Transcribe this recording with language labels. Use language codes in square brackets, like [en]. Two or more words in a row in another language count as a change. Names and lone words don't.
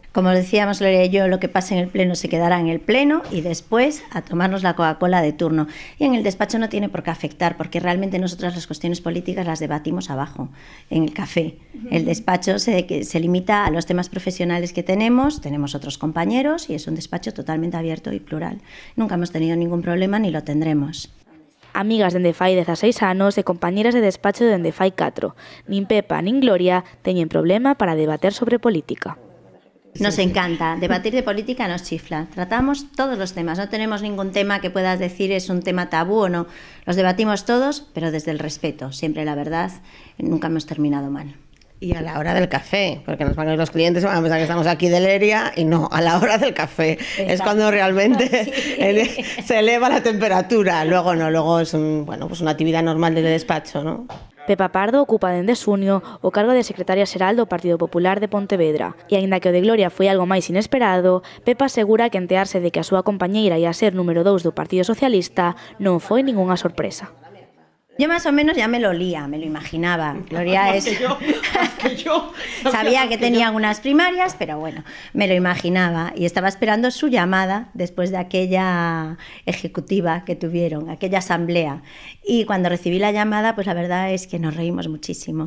[es] Como decíamos Gloria y yo, lo que pase en el pleno se quedará en el pleno y después a tomarnos la Coca-Cola de turno. Y en el despacho no tiene por qué afectar, porque realmente nosotras las cuestiones políticas las debatimos abajo, en el café. El despacho se limita a los temas profesionales que tenemos otros compañeros y es un despacho totalmente abierto y plural. Nunca hemos tenido ningún problema ni lo tendremos. [gl] Amigas dende fai 16 anos e compañeras de despacho dende fai 4. Nin Pepa nin Gloria teñen problema para debater sobre política. [es] Nos encanta, debatir de política nos chifla. Tratamos todos los temas, no tenemos ningún tema que puedas decir es un tema tabú o no. Los debatimos todos, pero desde el respeto, siempre la verdad, nunca hemos terminado mal. Y a la hora del café, porque nos van a ir los clientes, van a pensar que estamos aquí de Leria y no, a la hora del café. Exacto. Es cuando realmente se eleva la temperatura. Luego no, luego es una actividad normal del despacho, ¿no? [gl] Pepa Pardo ocupa dende xunio o cargo de secretaria xeral do Partido Popular de Pontevedra. E aínda que o de Gloria foi algo máis inesperado, Pepa asegura que entearse de que a súa compañeira ia ser número 2 do Partido Socialista non foi ningunha sorpresa. [es] Yo más o menos ya me lo olía, me lo imaginaba. Gloria es... Sabía que tenían unas primarias, pero bueno, me lo imaginaba. Y estaba esperando su llamada después de aquella ejecutiva que tuvieron, aquella asamblea. Y cuando recibí la llamada, pues la verdad es que nos reímos muchísimo.